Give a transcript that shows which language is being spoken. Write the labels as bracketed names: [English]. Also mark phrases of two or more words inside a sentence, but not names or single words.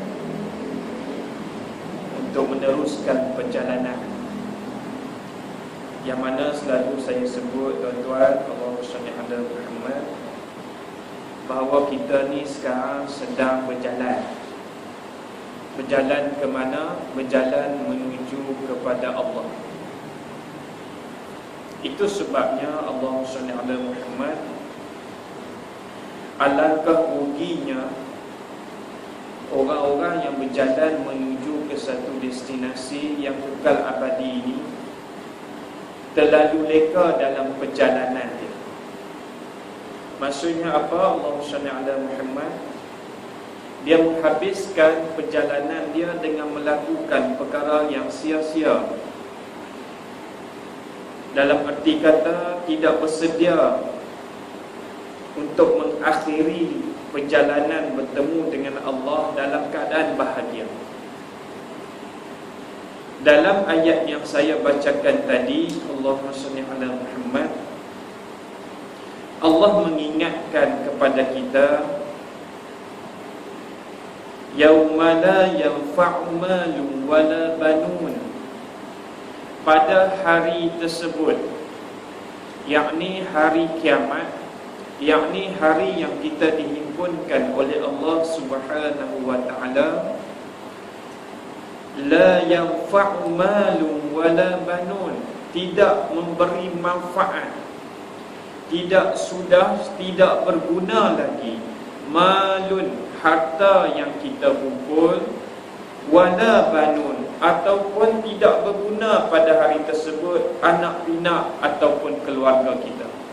[Malay] untuk meneruskan perjalanan yang mana selalu saya sebut, tuan-tuan, [Arabic] اللهم صل على محمد, [Malay] bahawa kita ni sekarang sedang berjalan. Berjalan ke mana? Berjalan menuju kepada Allah. [Arabic] Itu sebabnya اللهم صل على محمد, [Malay] alangkah ruginya orang-orang yang berjalan menuju ke satu destinasi yang kekal abadi ini terlalu leka dalam perjalanan dia. Maksudnya apa? [Arabic] اللهم صل على محمد, [Malay] dia menghabiskan perjalanan dia dengan melakukan perkara yang sia-sia. Dalam arti kata, tidak bersedia untuk mengakhiri perjalanan bertemu dengan Allah dalam keadaan bahagia. Dalam ayat yang saya bacakan tadi, [Arabic] اللهم صل على محمد, [Malay] Allah mengingatkan kepada kita, [Arabic] يوم لا ينفع مال ولا بنون, [Malay] pada hari tersebut, yakni hari kiamat, yakni hari yang kita dihimpunkan oleh Allah [Arabic] سبحانه وتعالى, لا ينفع مال ولا بنون, [Malay] tidak memberi manfaat, tidak berguna lagi, malun, harta yang kita kumpul, [Arabic] ولا بنون, [Malay] ataupun tidak berguna pada hari tersebut anak pinak ataupun keluarga kita,